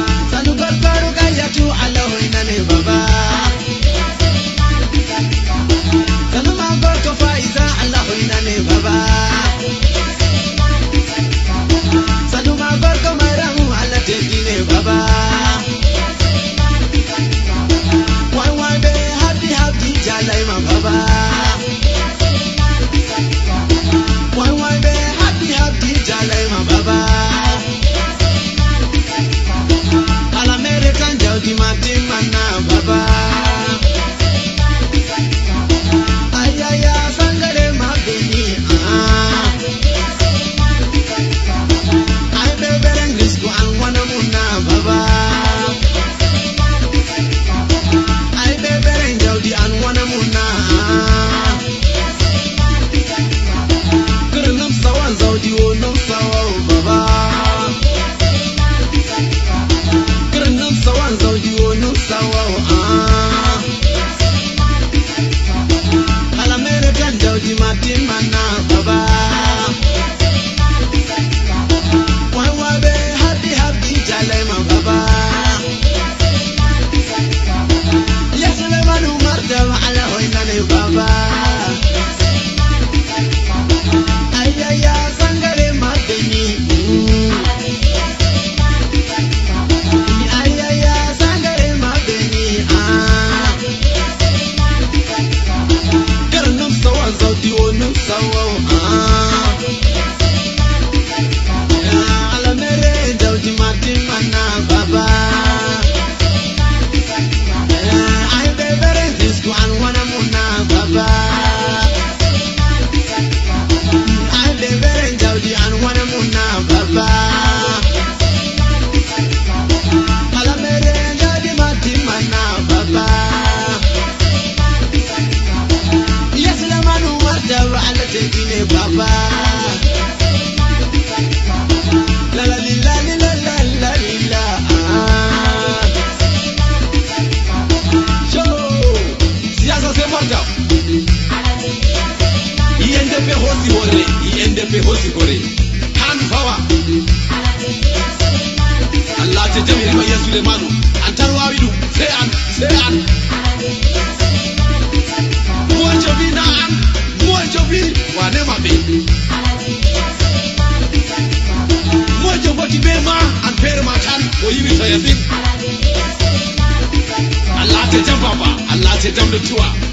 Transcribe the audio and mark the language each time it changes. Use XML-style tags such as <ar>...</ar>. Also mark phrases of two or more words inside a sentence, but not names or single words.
<ff>Sanu Gorko Rukayatu, Allah hoynane baba. Sanu ma Gorko Faiza, Allah hoynane baba. Sanu ma Gorko Mairamu, Allah teddine baba. Wai wai be habdi habdi jalai ma baba. Wai wai be habdi habdi jalai ma baba. Ala mere kan jawdi ma timma na baba. Ay, ay, ay, sangare ma beni, ah. Ay, be bereng risku an wana muna baba. Ay, be bereng jawdi an wana muna, ah. Kere nam sawan zawdi wo nam sawa o baba. Kere nam sawan zawdi wo nam sawa o, ah. Ala mere kan jawdi ma timma na baba. Wai wai be habdi habdi jalai ma baba. Ya Suleimanu Martaba, Allah hoynane baba. Ay, ay, ay, sangare ma beni. Ay, ay, ay, sangare ma beni. Ah. Kar num sawan zawdi o num sawa o. Ah. Ala mere zawdi ma timma na baba. Ay, be bere risku an wana muna baba. Ay, be bere zawdi an wana muna baba. Ala mere zawdi ma timma na baba. Ya Suleimanu Martaba, Allah te dine baba. La la li la li la la la li la. Ah. Yo, siyasa se marta. I N D P hosi hore, I N D P hosi hore.</ff> <en>Hand power.</en> <ff>Allah te jami riba ya Suleimanu. An tan wawi ɗum. Sai an, sai an. Mo jobi na an, mo jobi. Wane maɓɓe? Mo jogoti be ma, an fere ma tan, o yiwi Sayasin. Allah te jam baba, Allah te jam dottiwa.</ff>